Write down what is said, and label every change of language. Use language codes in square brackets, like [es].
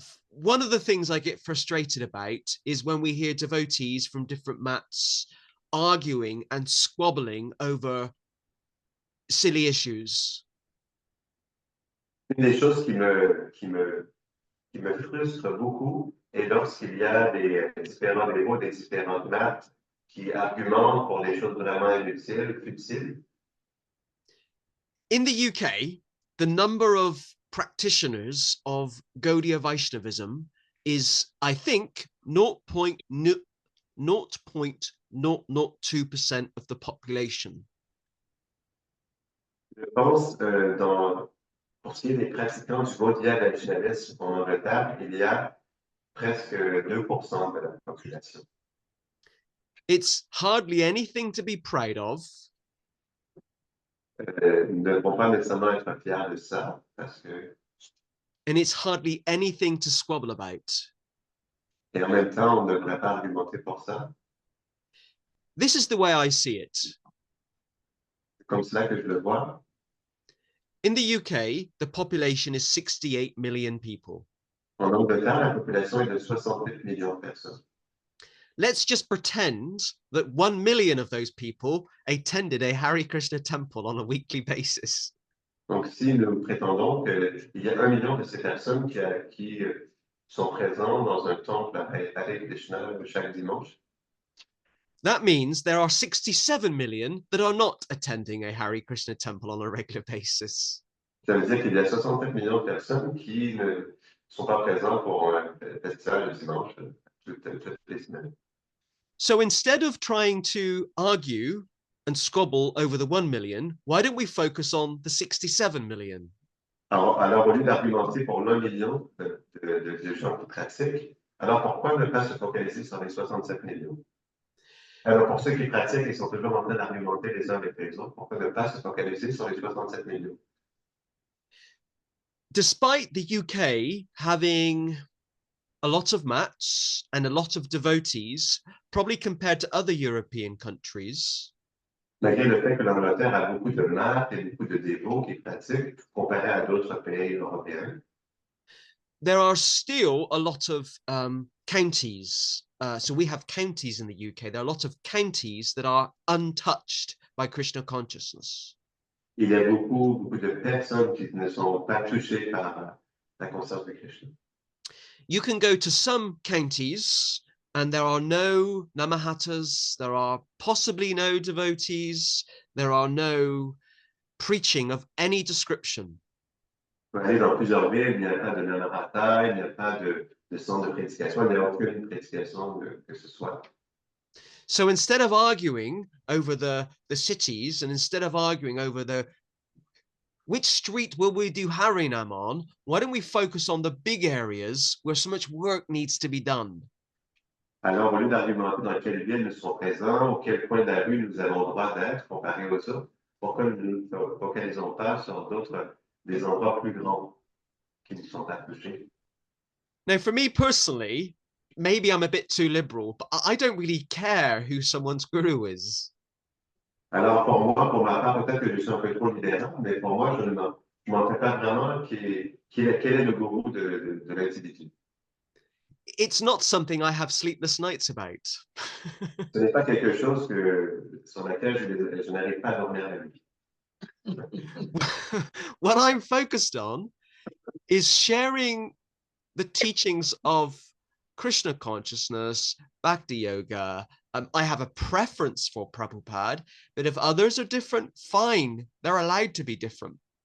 [en] One of the things I get frustrated about is when we hear devotees from different mats arguing and squabbling over silly issues. [fr] Une des choses qui me frustre beaucoup est lorsqu'il y a des différents dévots, des différentes maths qui argumentent pour des choses vraiment inutiles, futiles. [en] In the UK, the number of practitioners of Gaudiya Vaishnavism is, I think, 0.002% of the population. [fr] Je pense pour ce qui est des pratiquants du Gaudiya Vaishnavisme en Angleterre, il y a presque 2% de la population. [en] It's hardly anything to be proud of. [fr] Nous ne devons pas nécessairement être fiers de ça, parce que, [en] And it's hardly anything to squabble about. [fr] et en même temps, on ne devrait pas argumenter pour ça. [en] This is the way I see it. [fr] C'est comme cela que je le vois. [en] In the UK, the population is 68 million people. [fr] En Angleterre, la population est de 68 millions de personnes. [en] Let's just pretend that 1 million of those people attended a Hare Krishna temple on a weekly basis. [fr] Donc, si nous prétendons qu'il y a 1 million de ces personnes qui sont présentes dans un temple à Hare Krishna chaque dimanche, [en] That means there are 67 million that are not attending a Hare Krishna temple on a regular basis. [fr] ça veut dire qu'il y a 67 millions de personnes qui ne sont pas présentes pour un festival le dimanche toutes les semaines. [en] So instead of trying to argue and squabble over the 1 million, why don't we focus on the 67 million? [fr] Alors, au lieu d'argumenter pour l'1 million de gens qui pratiquent, alors pourquoi ne pas se focaliser sur les 67 millions? Alors, pour ceux qui pratiquent, ils sont toujours en train d'argumenter les uns avec les autres. Pourquoi ne pas se focaliser sur les 67 millions? [en] Despite the UK having a lot of mats and a lot of devotees, probably compared to other European countries, [fr] Malgré le fait que l'Angleterre a beaucoup de maths et beaucoup de dévots qui pratiquent, comparé à d'autres pays européens, [en] there are still a lot of counties. So we have counties in the UK. There are a lot of counties that are untouched by Krishna consciousness. [fr] il y a beaucoup de personnes qui ne sont pas touchées par la conscience de Krishna. [en] You can go to some counties and there are no namahatas, there are possibly no devotees, there are no preaching of any description. [fr] On peut aller dans plusieurs villes, il n'y a pas de Narada, il n'y a pas de centre de prédication, il n'y a aucune prédication que ce soit. [en] So instead of arguing over the cities and instead of arguing over which street will we do Harinam on, why don't we focus on the big areas where so much work needs to be done? [fr] Alors, au lieu d'argumenter dans quelles villes nous serons présents, ou quel point de la rue nous avons le droit d'être comparé aux autres, pourquoi nous ne focalisons pas sur des endroits plus grands qui ne sont pas touchés? [en] Now, for me personally, maybe I'm a bit too liberal, but I don't really care who someone's guru is. [fr] Alors, pour ma part, peut-être que je suis un peu trop libéral, mais pour moi, je ne m'en fais pas vraiment quel est le gourou de l'individu. [en] It's not something I have sleepless nights about. [fr] Ce n'est pas quelque chose sur laquelle je n'arrive pas à dormir la nuit. [en] What I'm focused on is sharing the teachings of Krishna consciousness, Bhakti Yoga. I have a preference for Prabhupada, but if others are different, fine, they're allowed to be different.